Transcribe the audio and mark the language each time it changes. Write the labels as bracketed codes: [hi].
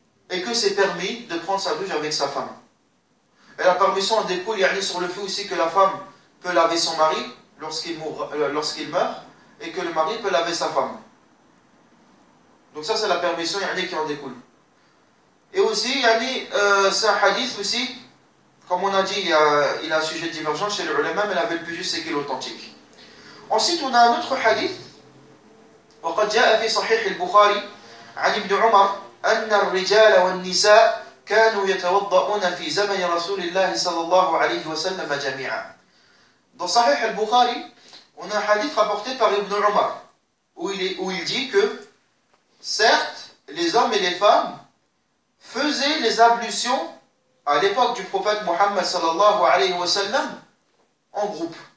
[fr] et que c'est permis de prendre sa douche avec sa femme. Et la permission découle sur le fait aussi que la femme peut laver son mari lorsqu'il meurt, et que le mari peut laver sa femme. Donc ça c'est la permission qui en découle. Et aussi, c'est un hadith aussi, comme on a dit, il a un sujet divergent chez les ulama, mais la le plus juste c'est qu'il est authentique. Ensuite, on a un autre hadith. [ar] وقد جاء في صحيح البخاري عن ابن عمر أن الرجال والنساء كانوا يتوضؤون في زمن رسول الله صلى الله عليه وسلم جميعا. [fr] Dans Sahih al-Bukhari, on a un hadith rapporté par Ibn Umar où il dit que certes, les hommes et les femmes faisaient les ablutions à l'époque du prophète Muhammad [ar] sallallahu alayhi wa sallam [fr] en groupe.